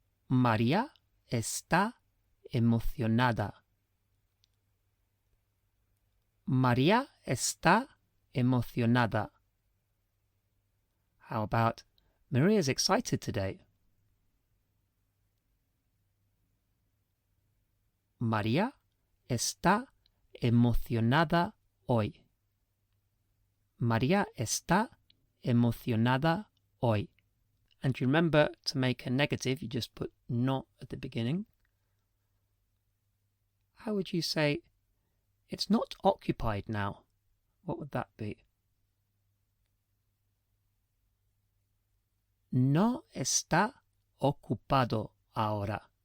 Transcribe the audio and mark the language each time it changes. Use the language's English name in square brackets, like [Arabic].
[Spanish] María está emocionada. María está emocionada. [English] How about Maria's excited today? [Spanish] María está emocionada hoy. María está emocionada hoy. [English] And remember, to make a negative, you just put not at the beginning. How would you say, it's not occupied now? What would that be? [Spanish] No está ocupado ahora.